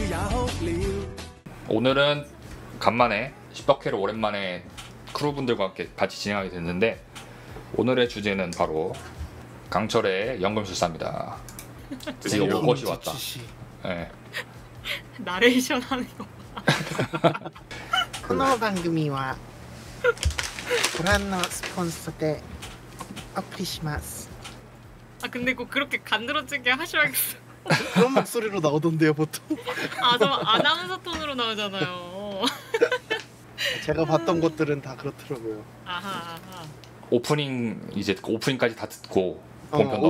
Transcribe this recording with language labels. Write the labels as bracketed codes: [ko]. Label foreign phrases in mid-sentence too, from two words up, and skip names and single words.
[ko] 오늘은 간만에 10덕회를 오랜만에 크루분들과 함께 같이 진행하게 됐는데 오늘의 주제는 바로 강철의 연금술사입니다. 드디어 올 것이 왔다. 네. 나레이션 하는 거. [ja] この番組はご覧のスポンサーでお送りします。 [ko] 근데 꼭 그렇게 간드러지게 하셔야겠어. 그런 목소리로 나오던데요 보통. 저 아나운서 톤으로 나오잖아요. 제가 봤던 것들은 다 그렇더라고요. 아하. 오프닝까지 다 듣고 본편 넘어가겠죠.